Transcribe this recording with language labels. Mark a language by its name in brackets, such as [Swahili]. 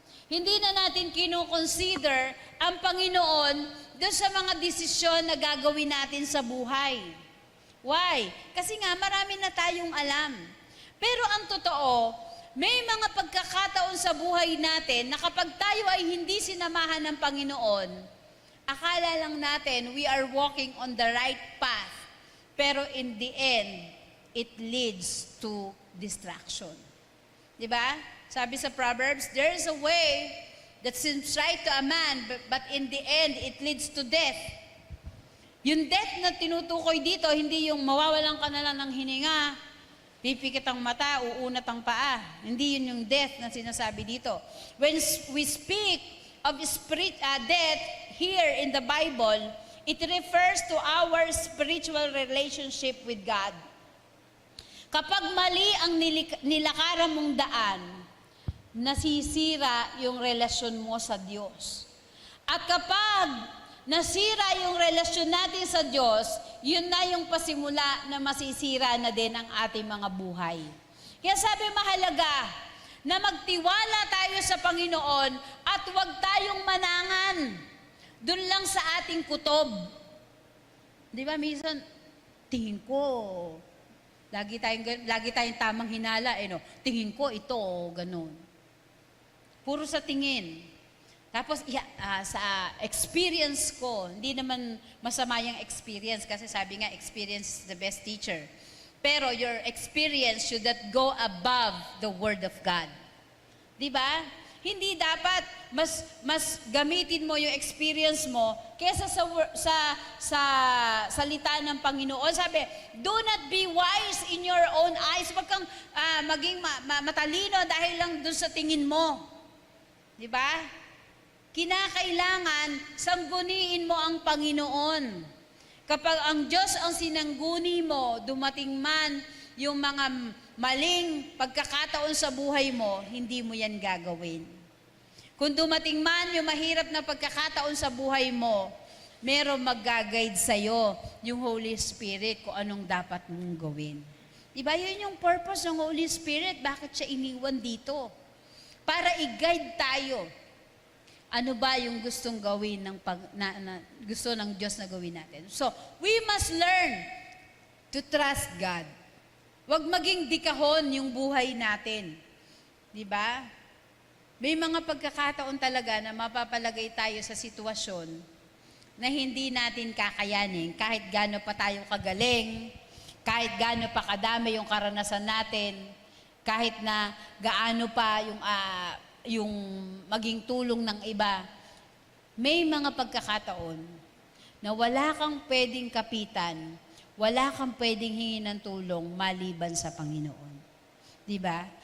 [Filipino] Hindi na natin kino-consider ang Panginoon doon sa mga desisyon na gagawin natin sa buhay. [English] Why? [Filipino] Kasi nga marami na tayong alam. Pero ang totoo, may mga pagkakataon sa buhay natin na kapag tayo ay hindi sinamahan ng Panginoon, akala lang natin [English] we are walking on the right path. [Filipino] Pero [English] in the end, it leads to distraction. [Filipino] Di ba? Sabi sa [English] Proverbs, there is a way that seems right to a man, but in the end, it leads to death. [Filipino] Yung death na tinutukoy dito, hindi yung mawawalan ka na lang ng hininga, pipikit ang mata, uunat ang paa. Hindi yun yung death na sinasabi dito. [English] When we speak of death here in the Bible, it refers to our spiritual relationship with God. [Filipino] Kapag mali ang nilakaran mong daan, nasisira yung relasyon mo sa Diyos. At kapag nasira yung relasyon natin sa Diyos, yun na yung pasimula na masisira na din ang ating mga buhay. Kaya sabi mahalaga na magtiwala tayo sa Panginoon at huwag tayong manangan dun lang sa ating kutob. Di ba, minsan, tingin ko, lagi tayong tamang hinala, no? Tingin ko ito, ganun. Puro sa tingin. Tapos, sa experience ko, hindi naman masama yung experience kasi sabi nga, [English] experience is the best teacher. [Filipino] Pero [English] your experience should not go above the Word of God. [Filipino] Di ba? Hindi dapat mas gamitin mo yung experience mo kaysa sa salita ng Panginoon. Sabi, [English] do not be wise in your own eyes. [Filipino] Huwag kang maging matalino dahil lang dun sa tingin mo. Di ba? Kinakailangan sangguniin mo ang Panginoon. Kapag ang Diyos ang sinangguni mo, dumating man yung mga maling pagkakataon sa buhay mo, hindi mo yan gagawin. Kung dumating man yung mahirap na pagkakataon sa buhay mo, merong mag-guide sa'yo, yung Holy Spirit, kung anong dapat mong gawin. Diba yun yung purpose ng Holy Spirit? Bakit siya iniwan dito? Para i-guide tayo. Ano ba yung gustong gawin gusto ng Diyos na gawin natin? [English] So, we must learn to trust God. [Filipino] Huwag maging dikahon yung buhay natin. Di ba? May mga pagkakataon talaga na mapapalagay tayo sa sitwasyon na hindi natin kakayanin kahit gaano pa tayo kagaling, kahit gaano pa kadami yung karanasan natin, kahit na gaano pa yung maging tulong ng iba, may mga pagkakataon na wala kang pwedeng kapitan, wala kang pwedeng hingin ng tulong maliban sa Panginoon. Diba?